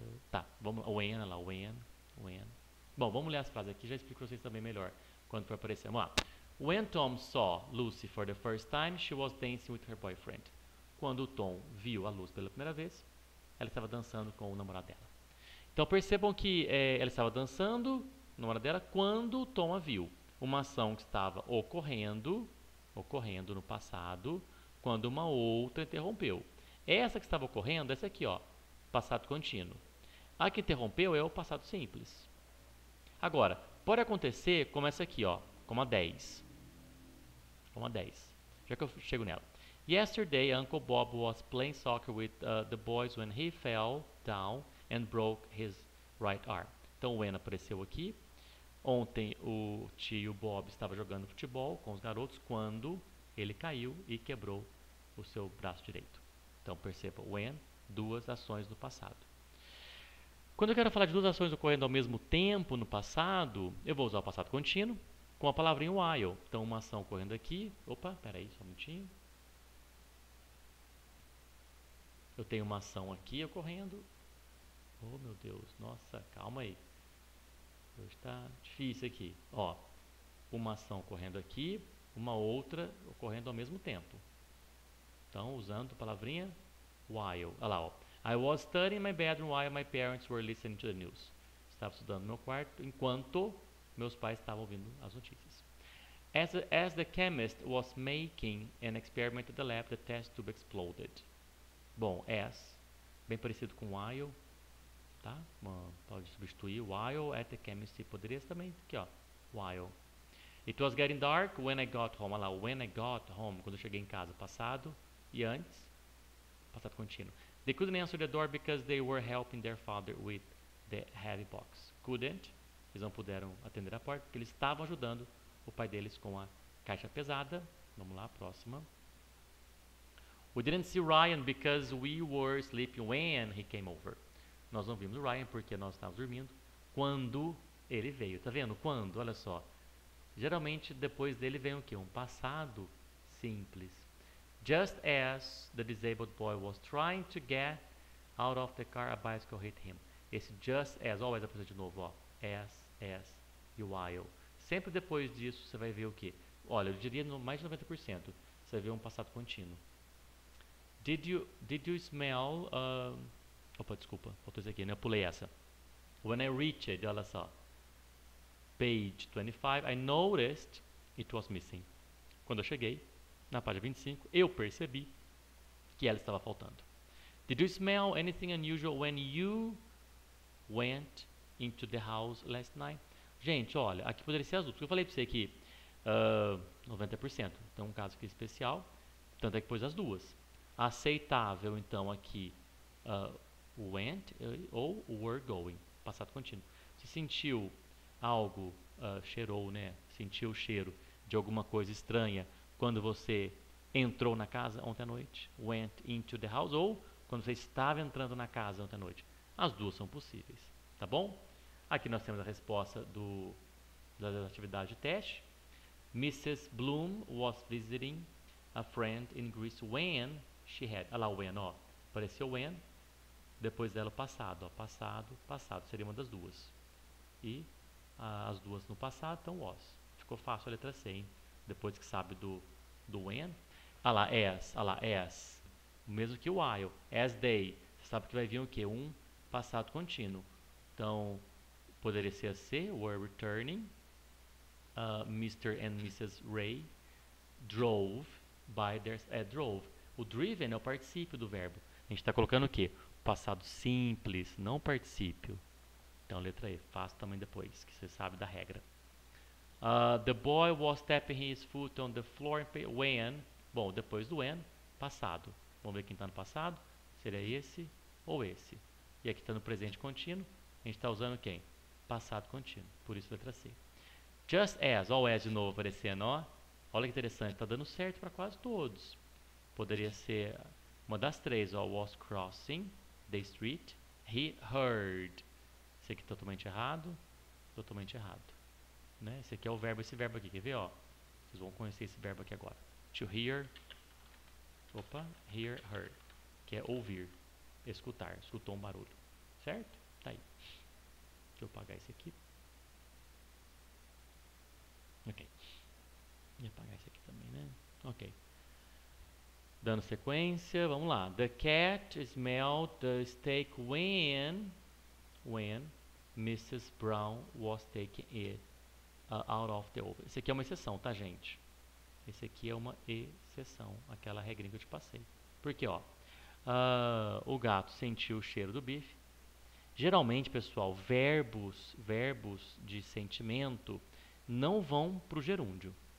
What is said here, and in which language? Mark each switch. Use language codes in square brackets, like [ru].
[pt] Tá, vamos lá, when, olha lá, when. Bom, vamos ler as frases aqui, já explico para vocês também melhor quando for aparecer. Vamos lá. [en] When Tom saw Lucy for the first time, she was dancing with her boyfriend. [pt] Quando o Tom viu a Lucy pela primeira vez, ela estava dançando com o namorado dela. Então percebam que ela estava dançando com o namorado dela quando o Tom a viu. Uma ação que estava ocorrendo no passado, quando uma outra interrompeu. Essa que estava ocorrendo, essa aqui, ó, passado contínuo. A que interrompeu é o passado simples. Agora, pode acontecer como essa aqui, ó, como a 10. Já que eu chego nela. [en] Yesterday, Uncle Bob was playing soccer with the boys when he fell down and broke his right arm. [pt] Então, o when apareceu aqui. Ontem, o tio Bob estava jogando futebol com os garotos quando ele caiu e quebrou o seu braço direito. Então, perceba, when, duas ações no passado. Quando eu quero falar de duas ações ocorrendo ao mesmo tempo no passado, eu vou usar o passado contínuo com a palavrinha while. Então, uma ação ocorrendo aqui. Opa, peraí, só um minutinho. Eu tenho uma ação aqui ocorrendo. Oh, meu Deus, nossa, calma aí. Hoje está difícil aqui. Ó, uma ação ocorrendo aqui, uma outra ocorrendo ao mesmo tempo. Então, usando a palavrinha while. Olha lá, ó. [en] I was studying in my bedroom while my parents were listening to the news. [pt] Estava estudando no meu quarto enquanto meus pais estavam ouvindo as notícias. [en] As the chemist was making an experiment at the lab, the test tube exploded. [pt] Bom, bem parecido com while. tá? Pode substituir [en] while at the chemistry. [pt] Poderia ser também aqui, ó, while. [en] It was getting dark when I got home. [pt] Olha lá, [en] when I got home, [pt] quando eu cheguei em casa, passado e antes, passado contínuo. [en] They couldn't answer the door because they were helping their father with the heavy box. [pt] Couldn't, eles não puderam atender a porta porque eles estavam ajudando o pai deles com a caixa pesada. Vamos lá, próxima. [en] We didn't see Ryan because we were sleeping when he came over. [pt] Nós não vimos o Ryan porque nós estávamos dormindo quando ele veio. Tá vendo? Quando, olha só. Geralmente depois dele vem o quê? Um passado simples. Just as the disabled boy was trying to get out of the car, a bicycle hit him. Esse just as, olha as de novo, ó. As e while. Sempre depois disso você vai ver o quê? Olha, eu diria mais de 90%. Você vai ver um passado contínuo. [en] Did you smell... [pt] opa, desculpa, faltou isso aqui, né? Eu pulei essa. [en] When I reached, [pt] olha só. [en] Page 25, I noticed it was missing. [pt] Quando eu cheguei, na página 25, eu percebi que ela estava faltando. [en] Did you smell anything unusual when you went into the house last night? [pt] Gente, olha, aqui poderia ser as duas. Eu falei para você que 90%. Então, um caso aqui especial. Tanto é que pôs as duas. Aceitável, então, aqui went ou were going. Passado contínuo. Você sentiu algo, cheirou, né? Sentiu o cheiro de alguma coisa estranha quando você entrou na casa ontem à noite. [en] Went into the house. [pt] Ou quando você estava entrando na casa ontem à noite. As duas são possíveis. Tá bom? Aqui nós temos a resposta da atividade de teste. [en] Mrs. Bloom was visiting a friend in Greece when she had... [pt] Olha lá o when, ó. Apareceu when. Depois dela o passado, ó. Passado. Seria uma das duas. E as duas no passado, então was. Ficou fácil a letra C, hein? Depois que sabe do when. Olha lá, as. O mesmo que o while. As they. Você sabe que vai vir o quê? Um passado contínuo. Então, poderia ser a C, were returning. [en] Mr. and Mrs. Ray drove by their... drove. [pt] O driven é o particípio do verbo. A gente está colocando o quê? Passado simples, não particípio. Então, letra E. Faço também depois, que você sabe da regra. [en] The boy was tapping his foot on the floor when... [pt] Bom, depois do when, passado. Vamos ver quem está no passado. Seria esse ou esse. E aqui está no presente contínuo. A gente está usando quem? Passado contínuo. Por isso, letra C. Just as. Olha o as de novo aparecendo, ó. Olha que interessante. Está dando certo para quase todos. Poderia ser uma das três, ó. [en] Was crossing the street. He heard. [pt] Esse aqui totalmente errado. Totalmente errado. Né? Esse aqui é o verbo, esse verbo aqui. Quer ver, ó? Vocês vão conhecer esse verbo aqui agora. To hear. Opa. Hear, heard. Que é ouvir. Escutar. Escutou um barulho. Certo? Tá aí. Deixa eu apagar esse aqui. Ok. E apagar esse aqui também, né? Ok. Dando sequência, vamos lá. [en] The cat smelled the steak when Mrs. Brown was taking it out of the oven. [pt] Esse aqui é uma exceção, tá, gente? Esse aqui é uma exceção, aquela regrinha que eu te passei. Porque, ó, o gato sentiu o cheiro do bife. Geralmente, pessoal, verbos de sentimento não vão para o gerúndio.